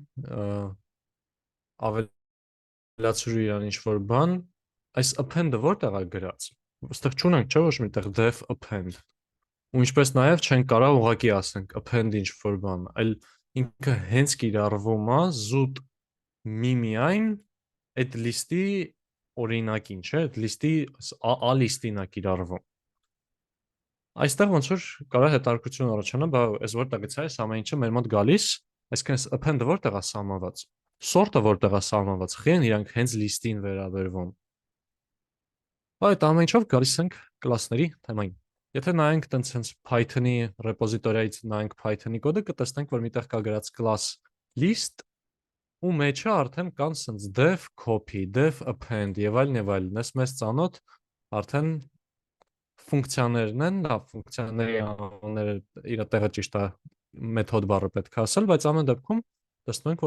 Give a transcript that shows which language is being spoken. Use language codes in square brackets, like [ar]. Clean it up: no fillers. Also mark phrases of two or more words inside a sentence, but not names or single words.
[hy] ավելացրու իրան ինչ-որ բան, այս append-ը որտեղ է գրած։ Այստեղ չունենք, չէ՞ ոչ միտեղ [en] def append։ [hy] Ու ինչպես նաև չենք կարող ուղղակի ասենք append ինչ-որ բան, այլ ինքը հենց կիրառվում է զուտ միայն այդ list-ի օրինակին, չէ՞, այդ list-ի a list-ին է կիրառվում։ Այստեղ ոնց որ կարող է հետաքրքրություն առաջանա, բա այս որտեղից է այս ամեն ինչը մեր մոտ գալիս, այսինքն այս append-ը որտեղ է սահմանված, sort-ը որտեղ է սահմանված, խին իրանք հենց list-ին վերաբերվում։ Այդ ամեն ինչով գալիս ենք կլասների թեմային։ Եթե նայենք տենց հենց Python-ի ռեպոզիտորիայից նայենք Python-ի կոդը, կտեսնենք, որ միտեղ կա գրած [en] class list [hy] ու մեջը արդեն կան սենց [en] def copy, def append [hy] եւ այլն, այս մեծ ծանոթ արդեն ֆունկցիաներն են, լավ, ֆունկցիաների անունները իր տեղը ճիշտ է մեթոդ բառը պետք է ասել, բայց ամեն դեպքում տեսնում ենք,